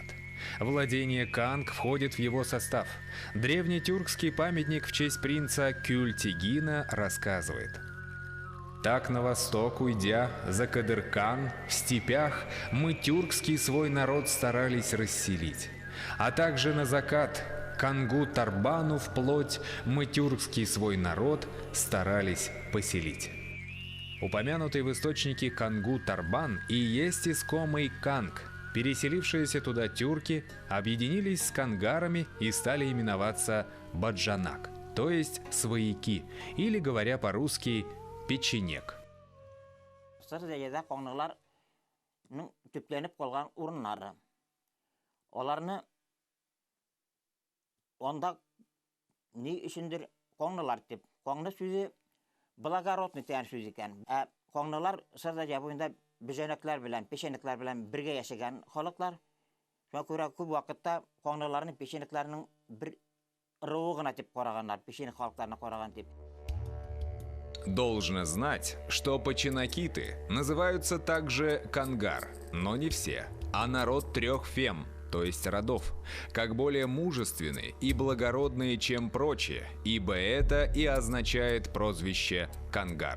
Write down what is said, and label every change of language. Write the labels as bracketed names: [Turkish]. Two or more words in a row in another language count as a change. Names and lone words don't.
[Russian] Владение Канг входит в его состав. Древнетюркский памятник в честь принца Кюльтигина рассказывает: «Так на восток уйдя за Кадыркан, в степях мы тюркский свой народ старались расселить, а также на закат Кангу-Тарбану вплоть мы тюркский свой народ старались поселить». Упомянутый в источнике Кангу-Тарбан и есть искомый Канг. Переселившиеся туда тюрки объединились с кангарами и стали именоваться Баджанак, то есть свояки, или, говоря по-русски, печенек. [Tatar] Сырдарьяда коңныларның төпләнеп калган урыннары. Аларны онда ни өчендер коңнылар дип, коңны сүзе благородный дигән сүз икән. Коңнылар Сырдарья буенда бөҗәнәкләр белән, печенекләр белән бергә яшәгән халыклар. Шуңа күрә күп вакытта коңныларны печенекләрнең бер ырыуы гына дип караганнар, печенек халыкларына караган дип. [Russian] Должно знать, что починакиты называются также кангар, но не все, а народ 3 фем, то есть родов, как более мужественные и благородные, чем прочие, ибо это и означает прозвище Кангар.